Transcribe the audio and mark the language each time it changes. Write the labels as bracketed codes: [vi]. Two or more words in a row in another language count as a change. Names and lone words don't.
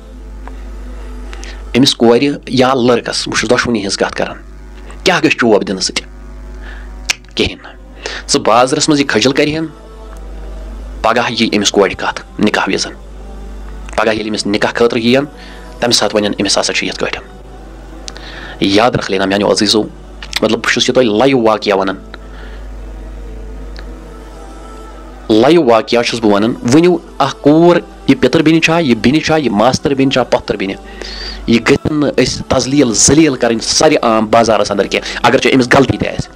[ks] أمِس کورِ یا لڑکس بہٕ چھُس دۄشوٕنی ہٕنٛز کتھ کران کیٛاہ گژھِ چوب دِنہٕ سۭتۍ کہیٖنۍ نہٕ. ژٕ بازرس منٛز یہِ کھٔجل کرِہن پگاہ یی أمِس کورِ کتھ نکاح وِزن. پگاہ ییٚلہِ أمِس نکاح خٲطرٕ یِین تمہِ ساتہٕ ونن أمِس ہسا چھُ یِتھ کٲٹھۍ. یاد رکھ لینا میانیو عزیٖزو مطلب بہٕ چھُس یہِ تۄہہِ لایِو واقعہ ونان. لایِو واقعہ چھُس بہٕ ونان. ؤنِو اکھ کوٗر یہِ پِتٕر بیٚنہِ چھا یہِ بیٚنہِ چھا یہِ ماستٕر بیٚنہِ چھا پۄپھتٕر بیٚنہِ یہِ گژھن نہٕ أسۍ تزلیٖل ذلیٖل کرٕنۍ سارِ عام بازارس انٛدر کینٛہہ اگر چاہے أمِس غلطی تہِ آسہِ.